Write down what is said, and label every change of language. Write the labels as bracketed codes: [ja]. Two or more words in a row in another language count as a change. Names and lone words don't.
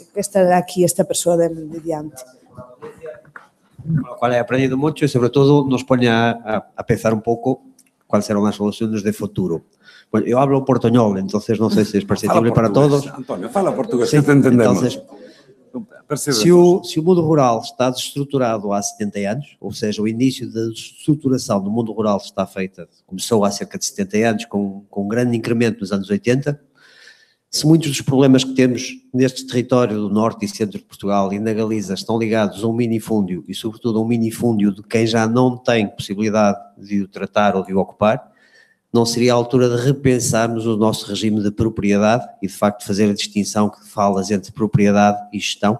[gl] Que está aquí esta persoa de diante. O [es] cual he aprendido [gl] moito e, sobre todo, [es] nos pone a pensar [gl] un pouco cuáles serán as solucións de futuro. Bueno, eu hablo portuñol, entonces non sei se é perceptible para todos. Antonio, fala portugués, que te entendemos. [pt] Entonces, se o mundo rural está desestruturado há 70 anos, ou seja, o início da desestruturação do mundo rural está feita, começou há cerca de 70 anos, com um grande incremento nos anos 80, se muitos dos problemas que temos neste território do norte e centro de Portugal e na Galiza estão ligados a um minifúndio e sobretudo a um minifúndio de quem já não tem possibilidade de o tratar ou de o ocupar, não seria a altura de repensarmos o nosso regime de propriedade e, de facto, fazer a distinção que falas entre propriedade e gestão?